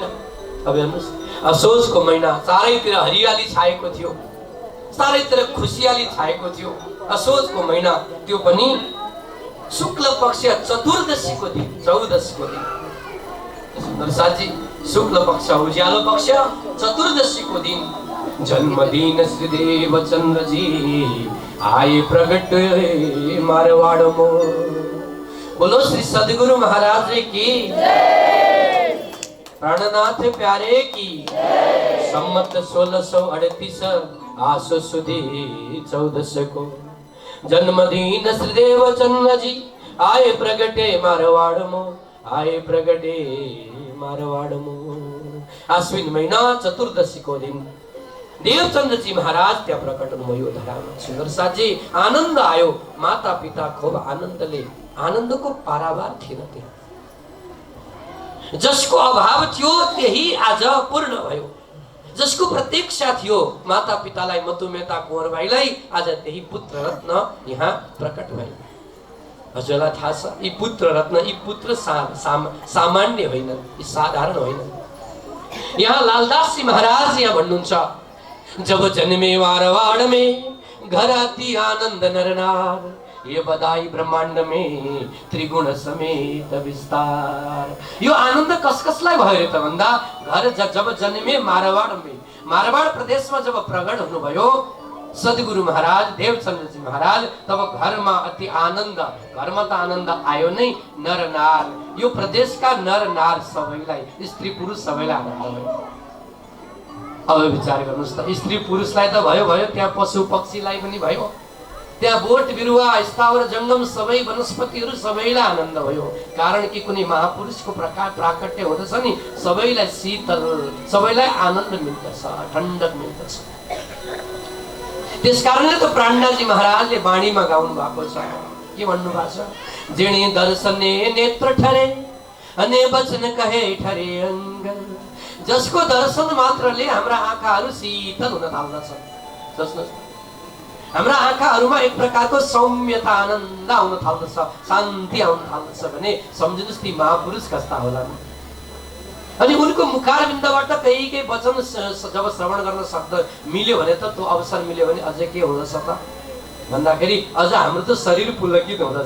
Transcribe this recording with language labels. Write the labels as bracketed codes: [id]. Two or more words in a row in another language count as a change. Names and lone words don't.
[ne] अब हेर्नुहोस्, असोजको महिना, चारैतिर हरियाली छाएको थियो, चारैतिर खुसियाली छाएको थियो। असोजको महिना, त्यो पनि शुक्ल पक्ष चतुर्दशीको दिन, 14 को दिन। सुन्दर साथी, शुक्ल पक्ष उज्यालो पक्ष चतुर्दशीको दिन [hi] जन्मदिन श्रीदेव चंद्र जी आए प्रगट मारवाड़ मो। बोलो श्री सदगुरु महाराज की प्राणनाथ प्यारे की। सम्मत 1638 आसो सुदी 14 को जन्मदिन श्रीदेव चंद्र जी आए प्रगटे मारवाड़ मो, आए प्रगटे मारवाड़ मो। [ne] आश्विन महीना चतुर्दशी को दिन देवचंद्र जी महाराज त्यहाँ प्रकट हुनुभयो धरामा। सुन्दर साथी, आनन्द आयो। माता पिता खूब आनन्दले, आनन्दको पारावार थिएन त्यहाँ। जसको अभाव थियो त्यही आज पूर्ण भयो। जसको प्रतीक्षा थियो माता पितालाई, मधुमेता कुँवर भाइलाई, आज त्यही पुत्र रत्न यहाँ प्रकट भयो। हजुरलाई थाहा छ, यी पुत्र रत्न, यी पुत्र सामान्य होइन, यी साधारण होइन। यहाँ लालदास जी महाराज यहाँ भन्नुहुन्छ, [hi] जब जन्मे मारवाड़ में घर आती आनंद नरनार, ये बधाई ब्रह्मांड में त्रिगुण समेत विस्तार। [ne] यो आनन्द कस कसलाई भयो त भन्दा, [hi] घर जब जन्मे मारवाड़ में, [ne] मारवाड़ प्रदेशमा जब प्रगट हुनुभयो सद्गुरु महाराज देवचंद्र जी महाराज, तब घरमा अति आनन्द, घरमा त आनन्द आयो नै। नर नार, यो प्रदेशका नर नार सबैलाई, स्त्री पुरुष सबैलाई आनन्द भयो। अब विचार गर्नुस् त, स्त्री पुरुषलाई त भयो भयो, त्यहाँ पशु पक्षीलाई पनि भयो, त्यहाँ बोट बिरुवा स्थावर जंगम सबै वनस्पतिहरू सबैलाई आनन्द भयो। कारण कि कुनै महापुरुषको प्रकार प्राकट्य हुँदछ नि, सबैलाई शीतल, सबैलाई आनन्द मिल्दछ, ठण्डक मिल्दछ। त्यसकारणले त प्राणनाथजी महाराजले बाणीमा गाउनु भएको छ, के भन्नु भएको छ, [gu] જિણે દર્શને નેત્ર ઠરે અને વચન કહે ઠરે અંગ। [ne] जसको दर्शन मात्रले हाम्रा आँखाहरू शीतल हुन थाल्दछ। सोच्नुहोस्, हाम्रा आँखाहरूमा एक प्रकारको सौम्यता, आनन्द आउन थाल्दछ, शान्ति आउन थाल्दछ भने सम्झिनुहोस् ती महापुरुष कस्ता होलान्। अनि उनको मुखारबिन्दबाट केही वचन जब श्रवण गर्न सक्द मिल्यो भने त, त्यो अवसर मिल्यो भने अझै के हुँदछ त भन्दाखेरि, अझ हाम्रो त शरीर पुलकित हुँदछ।